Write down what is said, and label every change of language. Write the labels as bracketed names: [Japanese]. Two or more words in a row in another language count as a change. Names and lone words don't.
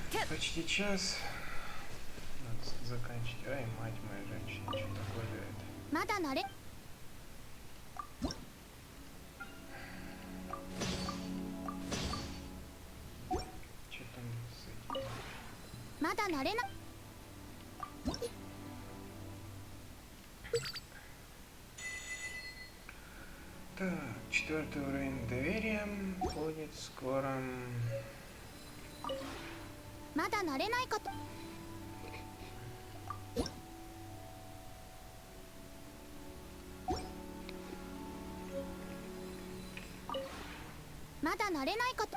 [Russian] почти час. Надо заканчивать. Ай, мать моя женщина, что такое это? [Japanese] まだ慣れ [Russian] Что там с этим? [Japanese] まだ慣れな [Russian] Так, 4-й уровень доверия будет скоро. [Japanese] まだ慣れないかと まだ慣れないかと